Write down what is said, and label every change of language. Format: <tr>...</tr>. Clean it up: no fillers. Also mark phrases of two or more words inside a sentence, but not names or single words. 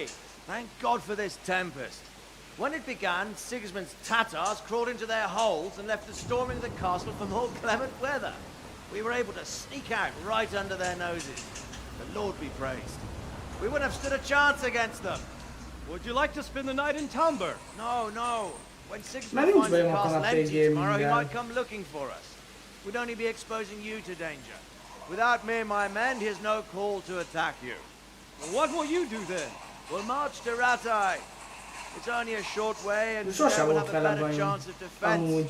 <en>Thank God for this tempest. When it began, Sigismund's Tatars crawled into their holes and left us storming the castle for more clement weather. We were able to sneak out right under their noses. The Lord be praised. We wouldn't have stood a chance against them. Would you like to spend the night in Tumber? No, no. When</en> <hu>Már</hu> <en>Sigismund</en> <hu>nincs</hu> <en>finds the</en> <hu>bajom a</hu> <en>castle</en> <hu>kanapé</hu> <en>empty tomorrow, he</en> <hu>gaminggel.</hu> <en>might come looking for us. We'd only be exposing you to danger. Without me and my men, he has no call to attack you. Well, what will you do then? We'll march to Ratai. It's only a short way, and</en> <hu>Sose</hu> <en>there we'll</en> <hu>volt</hu> <en>have a</en> <hu>vele</hu> <en>better</en> <hu>bajom.</hu> <en>chance of defense</en> <hu>Amúgy.</hu>